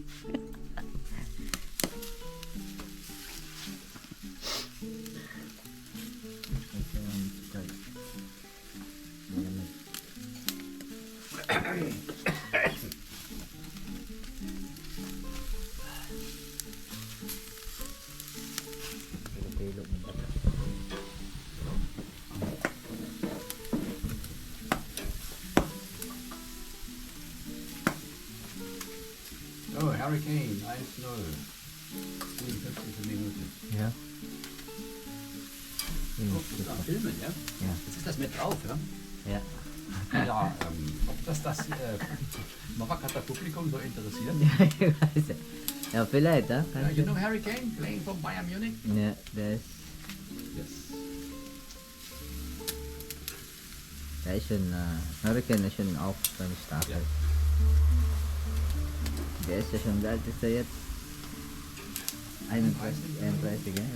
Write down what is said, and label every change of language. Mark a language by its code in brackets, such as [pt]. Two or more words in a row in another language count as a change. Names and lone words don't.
[tl] Ito ang sukal. Malamig. Pilo-pilo ng bata. [de] Oh, Hurricane, 1-0. 57. Minute. Ja. Oh, das ist am Filmen, ja? Ja. Jetzt ist das mit drauf, ja? Ja. Ja, ob das Maracatta Publikum so interessiert? Ja, vielleicht, ha? [en] Yeah, you know Harry Kane playing for Bayern Munich? [de] Ja, das [en] Yes. [de] der ist schon, Hurricane ist schon auch beim Stapel. Ja. Der ist ja schon, wie alt ist er jetzt? 31, ja.